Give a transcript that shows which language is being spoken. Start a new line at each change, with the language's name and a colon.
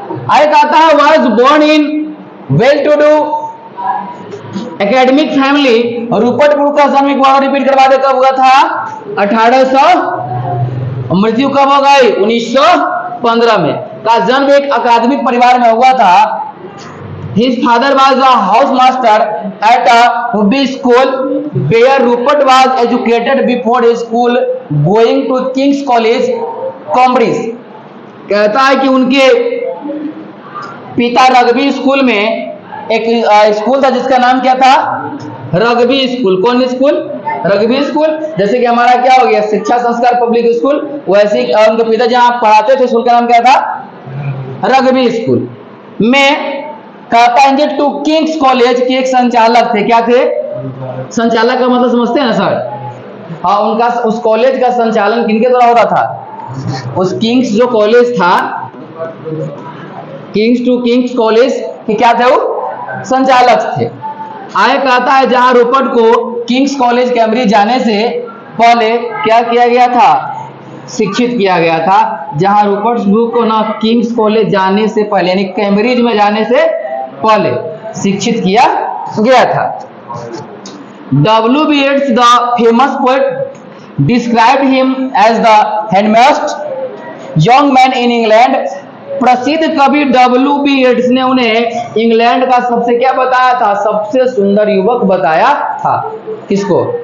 Hindi: आगे कहता है
English: Was born in well to do academic family.
Hindi: Rupert Brooke का जन्म एक बार रिपीट करवा दे, कब हुआ था? 1800। मृत्यु कब हो गई? 1915 में। का जन्म एक अकादमिक परिवार में हुआ था।
English: His father was a house master at a Rugby school where Rupert was educated before his school going to King's College, Cambridge।
Hindi: कहता है कि उनके पिता रग्बी स्कूल में, एक स्कूल था जिसका नाम क्या था? Rugby school. कौन स्कूल? Rugby school. जैसे कि हमारा क्या हो गया, शिक्षा संस्कार पब्लिक स्कूल, वैसे उनके पिता जहां पढ़ाते थे स्कूल का नाम क्या था? रग्बी स्कूल में। कहता है टू किंग्स कॉलेज के एक संचालक थे। क्या थे? संचालक का मतलब समझते हैं ना सर? हाँ, उनका उस कॉलेज का संचालन किनके द्वारा होता था? उस किंग्स जो कॉलेज था, किंग्स कॉलेज के क्या थे? वो संचालक थे। आगे कहता है जहां रूपर्ट को किंग्स कॉलेज कैम्ब्रिज जाने से पहले क्या किया गया था? शिक्षित किया गया था। जहां रूपर्ट ब्रूक को ना किंग्स कॉलेज जाने से पहले, यानी कैम्ब्रिज में जाने से पहले शिक्षित किया गया था।
English: W.B. Yeats, the famous poet, described him as the handsomest young man in England।
Hindi: प्रसिद्ध कवि W.B. Yeats ने उन्हें इंग्लैंड का सबसे क्या बताया था? सबसे सुंदर युवक बताया था। किसको?